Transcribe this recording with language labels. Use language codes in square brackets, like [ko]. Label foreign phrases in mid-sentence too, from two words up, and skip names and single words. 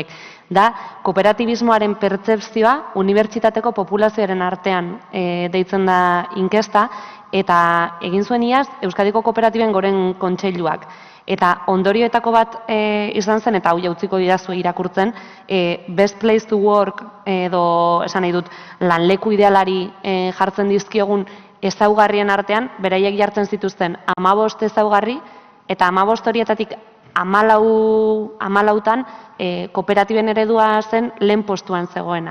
[eu] Da, kooperatibismoaren pertzepzioa unibertsitateko populazioaren artean deitzen da inkesta, eta egin zuen iaz Euskadiko Kooperatiben Goren Kontseiluak. Eta ondorioetako bat izan zen, eta hau jautziko didazu irakurtzen, [en] best place to work [eu] edo esan nahi dut lanleku idealari jartzen dizkiogun ezaugarrien artean, beraiek jartzen zituzten 15 ezaugarri, eta 15 horietatik 14 kooperatiben eredua zen lehen postuan zegoena.